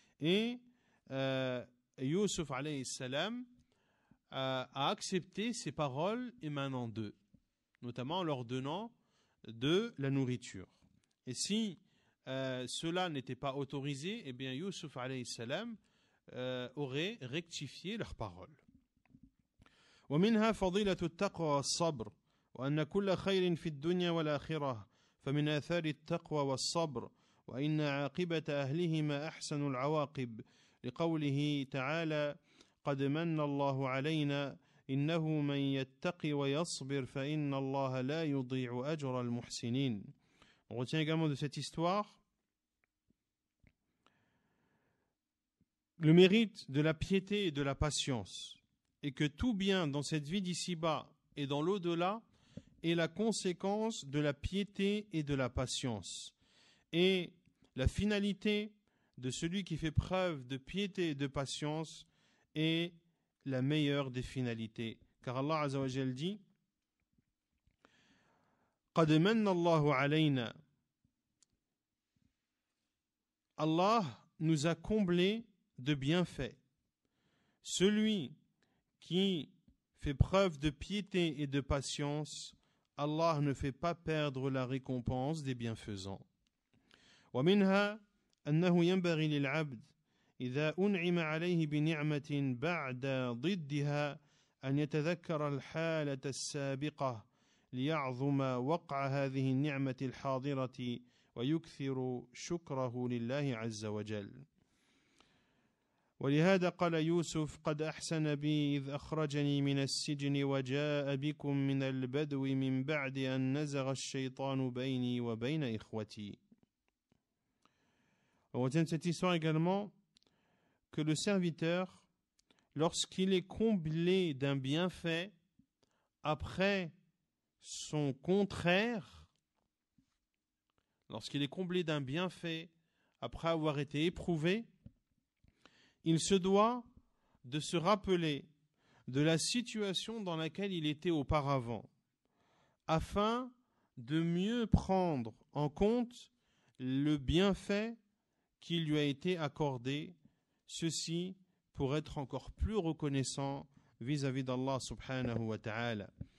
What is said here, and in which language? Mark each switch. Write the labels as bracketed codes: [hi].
[fr] Et Youssouf alayhi salam a accepté ces paroles émanant d'eux, notamment en leur donnant de la nourriture. Et si cela n'était pas autorisé, eh bien Youssouf alayhi salam aurait rectifié leurs paroles. [ar] ومنها فضيلة التقوى والصبر وأن كل خير في الدنيا والآخرة فمن آثار التقوى والصبر وإن عاقبة أهلهما أحسن العواقب لقوله تعالى قد من الله علينا إنه من يتقي ويصبر فإن الله لا يضيع أجر المحسنين. [fr] On retient également de cette histoire le mérite de la piété et de la patience, et que tout bien dans cette vie d'ici-bas et dans l'au-delà est la conséquence de la piété et de la patience. Et la finalité de celui qui fait preuve de piété et de patience est la meilleure des finalités. Car Allah Azza wa Jal dit [ar] قَدْ مَنَّ اللَّهُ عَلَيْنَا. [fr] Allah nous a comblés de bienfaits. Celui qui fait preuve de piété et de patience, Allah ne fait pas perdre la récompense des bienfaisants. [ar] ومنها أنه ينبغي للعبد إذا أنعم عليه بنعمة بعد ضدها أن يتذكر الحالة السابقة ليعظم وقع هذه النعمة الحاضرة ويكثر شكره لله عز وجل. ولهذا قال يوسف قد أحسن بي إذ أخرجني من السجن وجاء بكم من البدو من بعد أن نزغ الشيطان بيني وبين إخوتي. [fr] On retient de cette histoire également que le serviteur, lorsqu'il est comblé d'un bienfait après son contraire, lorsqu'il est comblé d'un bienfait après avoir été éprouvé, il se doit de se rappeler de la situation dans laquelle il était auparavant, afin de mieux prendre en compte le bienfait qui lui a été accordé, ceci pour être encore plus reconnaissant vis-à-vis d'Allah subhanahu wa ta'ala.